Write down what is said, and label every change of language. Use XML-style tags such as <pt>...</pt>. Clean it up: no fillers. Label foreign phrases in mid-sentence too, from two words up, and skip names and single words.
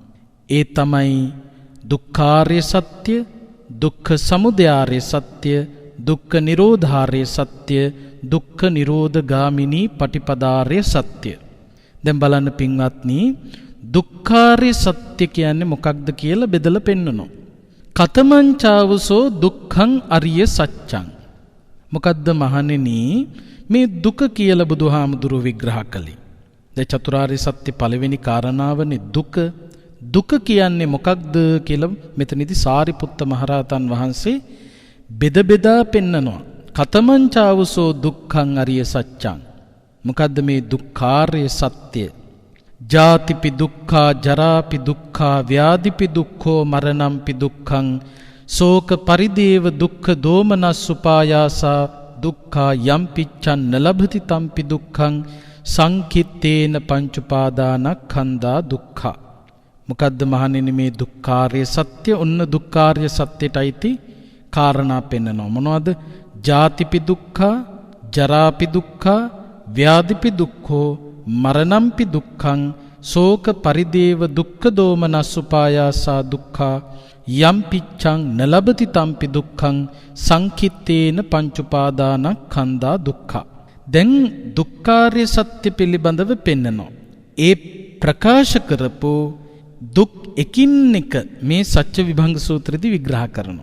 <si>ඒ තමයි දුක්ඛාර්ය සත්‍ය, දුක්ඛ සමුදයාර්ය සත්‍ය, දුක්ඛ නිරෝධාර්ය සත්‍ය, දුක්ඛ නිරෝධගාමිනී පටිපදාර්ය සත්‍ය. දැන් බලන්න පින්වත්නි, දුක්ඛාර්ය සත්‍ය කියන්නේ මොකක්ද කියලා බෙදලා පෙන්නනවා.</si> <pi>කතමං චාවසෝ දුක්ඛං අරිය සත්‍යං.</pi> <si>මොකද්ද මහණෙනි මේ දුක කියලා බුදුහාමුදුරුව විග්‍රහ කළේ? දැන් චතුරාර්ය සත්‍ය පළවෙනි කාරණාවනේ දුක. දුක කියන්නේ මොකක්ද කියලා මෙතනදී සාරිපුත්ත මහරහතන් වහන්සේ බෙද බෙදා පෙන්නනවා.</si> <pi>කතමං චාවසෝ දුක්ඛං අරිය සත්‍යං.</pi> <si>මොකද්ද මේ දුක්ඛාර්ය සත්‍ය?</si> <pi>ජාතිපි දුක්ඛා ජරාපි දුක්ඛා ව්‍යාධිපි දුක්ඛෝ මරණම්පි දුක්ඛං ශෝක පරිදේව දුක්ඛ දෝමනස්සුපායාසා දුක්ඛා යම්පිච්ඡන් නලභති තම්පි දුක්ඛං සංකිත්තේන පංච උපාදානස්කන්ධා දුක්ඛා.</pi> <si>මොකද්ද මහණෙනි මේ දුක්ඛාර්ය සත්‍ය? ඔන්න දුක්ඛාර්ය සත්‍යයටයි කාරණා පෙන්නනවා. මොනවද?</si> <pi>ජාතිපි දුක්ඛා ජරාපි දුක්ඛා ව්‍යාධිපි දුක්ඛෝ මරණම්පි දුක්ඛං ශෝක පරිදේව දුක්ඛ දෝමනස්සුපායාසා දුක්ඛා යම්පිච්ඡං නලබති තම්පි දුක්ඛං සංකිත්තේන පංච උපාදානස්කන්ධා දුක්ඛා.</pi> <si>දැන් දුක්ඛාර්ය සත්‍ය පිළිබඳව පෙන්නනවා. ඒ ප්‍රකාශ කරපු දුක් එකින් එක මේ සත්‍ය විභංග සූත්‍රයේදී විග්‍රහ කරනවා.</si>